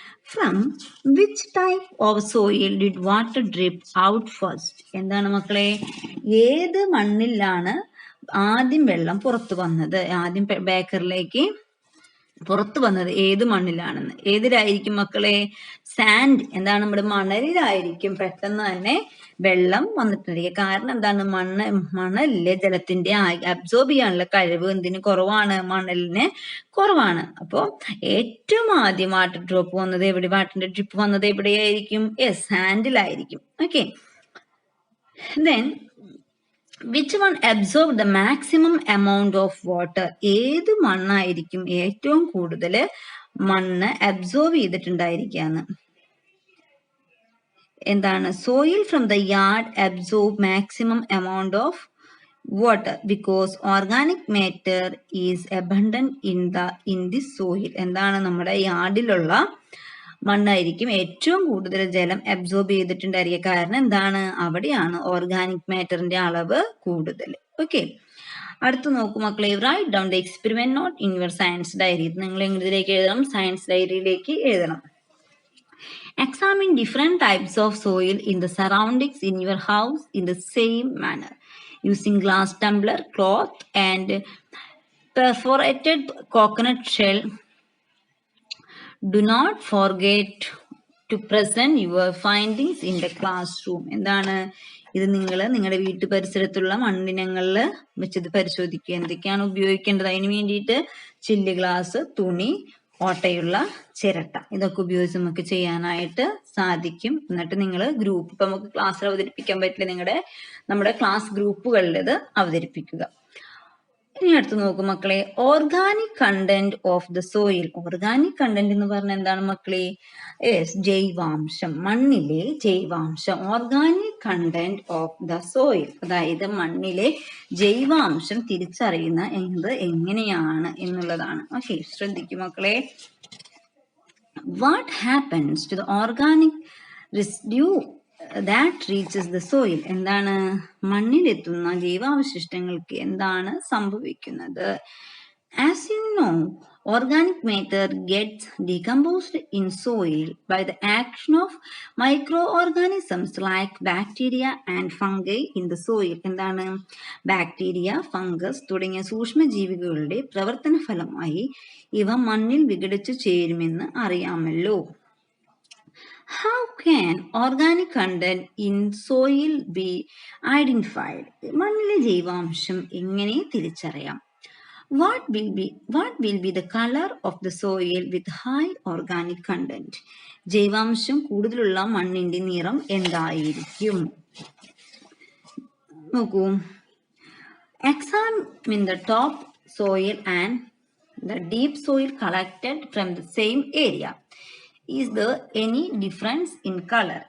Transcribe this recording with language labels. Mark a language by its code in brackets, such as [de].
[en] From which type of soil did water drip out first? [ml] എന്താണ് മക്കളെ? ഏത് മണ്ണിലാണ് ആദ്യം വെള്ളം പുറത്തു വന്നത്? ആദ്യം ബേക്കറിലേക്ക് പുറത്തു വന്നത് ഏത് മണ്ണിലാണെന്ന്. ഏതിലായിരിക്കും മക്കളെ? സാൻഡ്. എന്താണ്? നമ്മുടെ മണലിലായിരിക്കും പെട്ടെന്ന് തന്നെ വെള്ളം വന്നിട്ടുണ്ടെങ്കിൽ. കാരണം എന്താണ്? മണലിലെ ജലത്തിന്റെ അബ്സോർബ് ചെയ്യാനുള്ള കഴിവ് എന്തിന് കുറവാണ്? മണലിന് കുറവാണ്. അപ്പോൾ ഏറ്റവും ആദ്യം വാട്ടർ ഡ്രോപ്പ് വന്നത് എവിടെ? വാട്ടറിന്റെ ഡ്രിപ്പ് വന്നത് എവിടെയായിരിക്കും? സാൻഡിലായിരിക്കും. Okay, [en] then which one absorbed the maximum amount of water? [ml] ഏത് മണ്ണായിരിക്കും ഏറ്റവും കൂടുതൽ മണ്ണ് അബ്സോർബ് ചെയ്തിട്ടുണ്ടായിരിക്കാന്ന്? എന്താണ്? [en] Soil from the yard absorb maximum amount of water because organic matter is abundant in this soil. [ml] എന്താണ്? നമ്മുടെ യാർഡിലുള്ള മണ്ണായിരിക്കും ഏറ്റവും കൂടുതൽ ജലം അബ്സോർബ് ചെയ്തിട്ടുണ്ടായിരിക്കുക. കാരണം എന്താണ്? അവിടെയാണ് ഓർഗാനിക് മാറ്ററിന്റെ അളവ് കൂടുതൽ. ഓക്കെ, അടുത്ത് നോക്കൂ മക്കളെ. [en] Write down the experiment note in your science diary. [ml] നിങ്ങൾ എങ്ങനെതിലേക്ക് എഴുതണം? സയൻസ് ഡയറിയിലേക്ക് എഴുതണം. [en] Examine different types of soil in the surroundings in your house in the same manner using glass tumbler, cloth and perforated coconut shell. Do not forget to present your findings in the classroom. [ml] എന്താണ് ഇത്? നിങ്ങളുടെ വീട്ടു പരിസരത്തുള്ള മണ്ണിനങ്ങളിൽ വെച്ചത് പരിശോധിക്കുക. എന്തൊക്കെയാണ് ഉപയോഗിക്കേണ്ടത്? അതിന് വേണ്ടിയിട്ട് ചില്ല് ഗ്ലാസ്, തുണി, ഓട്ടയുള്ള ചിരട്ട, ഇതൊക്കെ ഉപയോഗിച്ച് നമുക്ക് ചെയ്യാനായിട്ട് സാധിക്കും. എന്നിട്ട് നിങ്ങൾ ഗ്രൂപ്പ്, ഇപ്പൊ നമുക്ക് ക്ലാസ്സിൽ അവതരിപ്പിക്കാൻ പറ്റില്ല, നമ്മുടെ ക്ലാസ് ഗ്രൂപ്പുകളിൽ ഇത് അവതരിപ്പിക്കുക. ഇനി അടുത്ത് നോക്കും മക്കളെ. [en] Organic content of the soil. [ml] Organic content എന്ന് പറഞ്ഞാൽ എന്താണ് മക്കളെ? ജൈവാംശം, മണ്ണിലെ ജൈവാംശം. Organic content of the soil, അതായത് മണ്ണിലെ ജൈവാംശം തിരിച്ചറിയുന്നത് എങ്ങനെയാണ് എന്നുള്ളതാണ്. ഓക്കെ, ശ്രദ്ധിക്കും മക്കളെ. [en] What happens to the organic residue that reaches the soil? [ml] എന്താണ്? മണ്ണിലെത്തുന്ന ജൈവാവശിഷ്ടങ്ങൾക്ക് എന്താണ് സംഭവിക്കുന്നത്? [en] As you know, organic matter gets decomposed in soil by the action of microorganisms like bacteria and fungi in the soil. [ml] എന്താണ്? Bacteria, fungus തുടങ്ങിയ സൂക്ഷ്മജീവികളുടെ പ്രവർത്തന ഫലമായി ഇവ മണ്ണിൽ വിഘടിച്ചു ചേരുമെന്ന് അറിയാമല്ലോ. [en] How can organic content in soil be identified? [ml] മണ്ണിലെ ജൈവാംശം എങ്ങനെ തിരിച്ചറിയാം? [en] What will be the color of the soil with high organic content? [ml] ജൈവാംശം കൂടുതലുള്ള മണ്ണിന്റെ നിറം എന്തായിരിക്കും? നോക്കൂ. [en] Examine the top soil and the deep soil collected from the same area. Is there any difference in color?